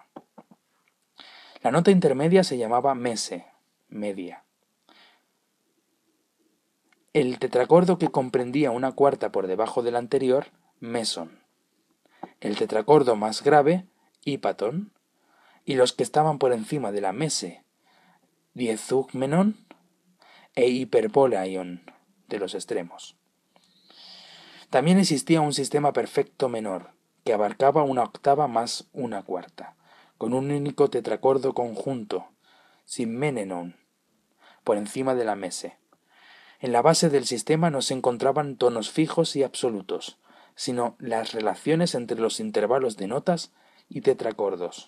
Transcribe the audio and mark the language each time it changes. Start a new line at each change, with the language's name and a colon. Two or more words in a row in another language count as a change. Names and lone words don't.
Spanish: La nota intermedia se llamaba mese, media. El tetracordo que comprendía una cuarta por debajo del anterior, meson. El tetracordo más grave, hípaton. Y los que estaban por encima de la mese, diezugmenon e hiperbolaion, de los extremos. También existía un sistema perfecto menor, que abarcaba una octava más una cuarta, con un único tetracordo conjunto, simmenenon, por encima de la mese. En la base del sistema no se encontraban tonos fijos y absolutos, sino las relaciones entre los intervalos de notas y tetracordos.